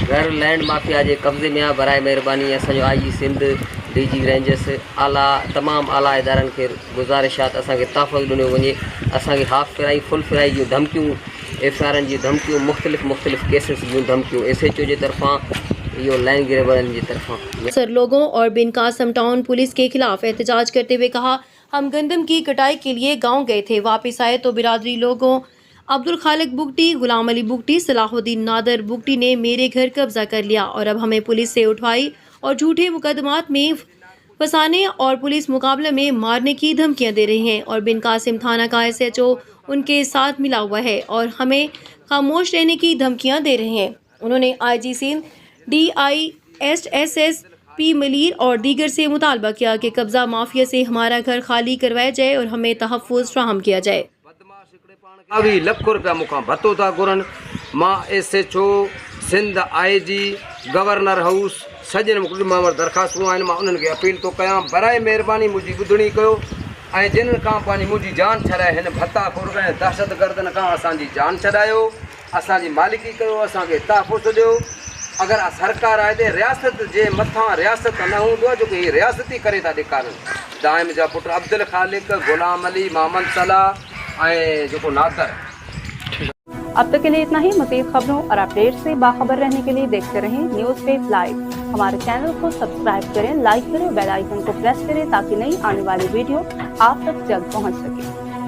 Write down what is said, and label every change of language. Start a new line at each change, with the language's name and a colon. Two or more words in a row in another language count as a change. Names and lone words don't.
Sindhi: घर
English: land mafia
Sindhi: जे कब्ज़े में आहे। बराए महिरबानी असांजो IG सिंध, DG रेंजर्स, तमामु आला इदारनि खे गुज़ारिश आहे त असांखे तहफ़्फ़ुज़ ॾिनो वञे। असांखे हाफ़ फिराई, फुल फिराई जूं धमकियूं, FIR जी धमकियूं, मुख़्तलिफ़ केसेस जूं धमकियूं SHO जे तरफ़ां, इहो
English: land grabbers
Sindhi: जी तरफ़ां।
Urdu: سر لوگوں اور بن قاسم ٹاؤن پولیس کے خلاف احتجاج کرتے ہوئے کہا، ہم گندم کی کٹائی کے لیے گاؤں گئے تھے، واپس آئے تو برادری لوگوں عبدالخالق بگٹی، غلام علی بگٹی، صلاح الدین نادر بگٹی نے میرے گھر قبضہ کر لیا اور اب ہمیں پولیس سے اٹھوائی اور جھوٹے مقدمات میں پھنسانے اور پولیس مقابلے میں مارنے کی دھمکیاں دے رہے ہیں. اور بن قاسم تھانہ کا SHO ان کے ساتھ ملا ہوا ہے اور ہمیں خاموش رہنے کی دھمکیاں دے رہے ہیں. انہوں نے IG سندھ، DISSSP ملیر اور دیگر سے مطالبہ کیا کہ قبضہ مافیا سے ہمارا گھر خالی کروایا جائے اور ہمیں تحفظ فراہم کیا جائے.
Sindhi: अभी लख रुपया मुखा भत्तो था घुरनि। मां SHO सिंध, IG, गवर्नर हाउस सजन मां वटि दरख़्वास्तूं आहिनि। मां उन्हनि खे अपील थो कयां, बराए महिरबानी मुंहिंजी ॿुधणी कयो ऐं जिन खां पंहिंजी मुंहिंजी जान छॾाए, हिन भत्ता खुरगन ऐं दहशतगर्दनि खां असांजी जान छॾायो, असांजी मालिकी कयो, असांखे तहफ़्फ़ुज़ ॾियो। अगर सरकार आहे त रियासत जे मथां रियासत न हूंदो आहे, जो कि हीअ रियासती करे था ॾेखारनि। दाइम जा पुट अब्दुल खालिक, गुलाम अली, मोहम्मद सलाह ऐं जेको नादर।
Urdu: اب تک کے لیے اتنا ہی. مزید خبروں اور اپڈیٹ سے باخبر رہنے کے لیے دیکھتے رہیں نیوز ویب لائیو. ہمارے چینل کو سبسکرائب کریں، لائک کریں، بیل آئیکن کو پریس کریں تاکہ نئی آنے والی ویڈیو آپ تک جلد پہنچ سکے.